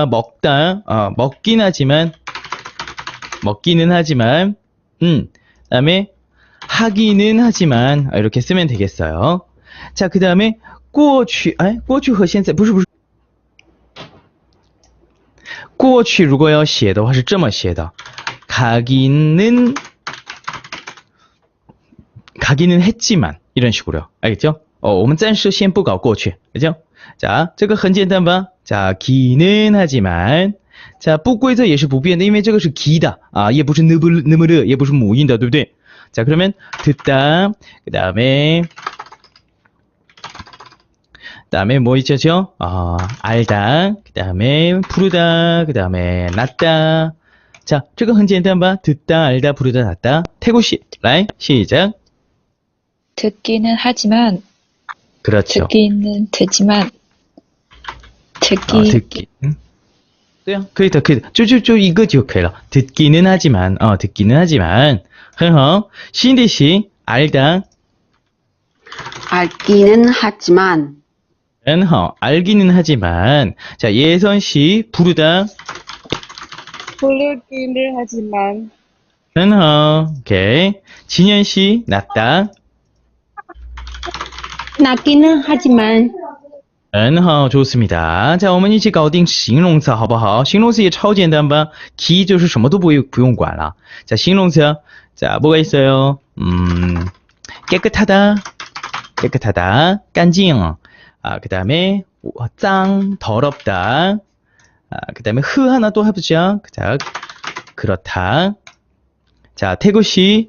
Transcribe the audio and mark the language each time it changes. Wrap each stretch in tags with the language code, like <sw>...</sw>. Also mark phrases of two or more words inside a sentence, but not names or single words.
<ko>먹다, 먹기는 하지만, 그다음에 하기는 하지만 이렇게 쓰면 되겠어요. 자, 그다음에</ko> <zh>过去和现在不是过去如果要写的话是这么写的</zh> <ko>가기는 했지만 이런 식으로요. 알겠죠?</ko> <zh>我们暂时先不搞过去</zh> <ko>알죠? 자,</ko> <zh>这个很简单吧?</zh> <ko>자, 기는 하지만 자,</ko> <zh>不规则也是不变的因为这个是기다也不是느무르也不是母音的对不对?</zh> <ko>자, 그러면 듣다 그다음에 뭐 있죠? 알다, 그 다음에 부르다, 그 다음에 낫다. 자,</ko> <zh>这个很简单吧?</zh> <ko>듣다, 알다, 부르다, 낫다. 태구씨,来, 시작. 듣기는 하지만 그렇죠. 듣기는 되지만 듣기.</ko> <zh>对啊，可以的，就一个就可以了。</zh> <ko>듣기는 하지만, 듣기는 하지만.</ko> <zh>很好。</zh> <ko>신디씨, 알다. 알기는 하지만.</ko> <zh>很好，</zh> <ko>알기는 하지만. 자, 예선씨, 부르다. 부르기는 하지만.</ko> <zh>很好，</zh> <ko>오케이. 진현씨, 낫다. 낫기는 하지만.</ko> <zh>很好，</zh> <ko>좋습니다. 자,</ko> <zh>我们一起搞定形容词好不好？形容词也超简单吧？ 기 就是什么都不用管了。</zh> <ko>자, 形容词 자, 뭐가 있어요? 깨끗하다, 깨끗하다, 干净 그 다음에 脏, 더럽다. 그 다음에 흐 하나 또 해보죠. 자, 그렇다. 자, 태구씨.</ko>